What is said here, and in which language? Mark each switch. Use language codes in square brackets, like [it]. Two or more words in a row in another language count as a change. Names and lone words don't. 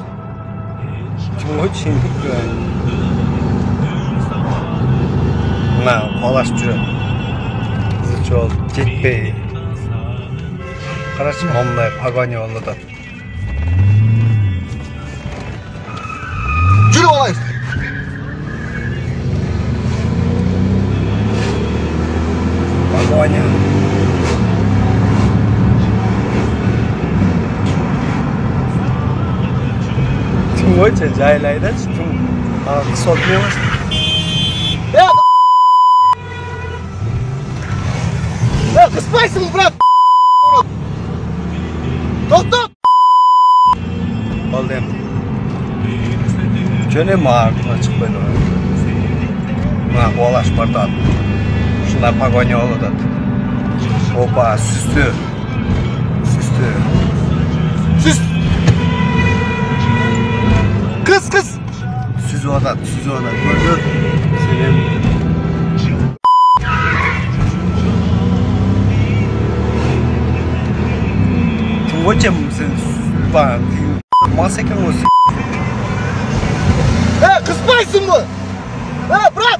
[ky] Очень мына кубалашып жүрөт. Жол жетпей. Карачы, мындай погоня болуп атат. Жүрүп алайын. Погоня. Очень жайлайды, сот не болсын. Кыспайсың, брат? Токтот! Болды эми. Жөн эми артына чыкпайды. Мына кубалашып бардат. Ушундай погоня болуп атат. Опа, сүздү. Кыз! Сүзүп атат. Көрдүр. Сен Зачем сен мас екен осы? Кыспайсыңбы? Брат!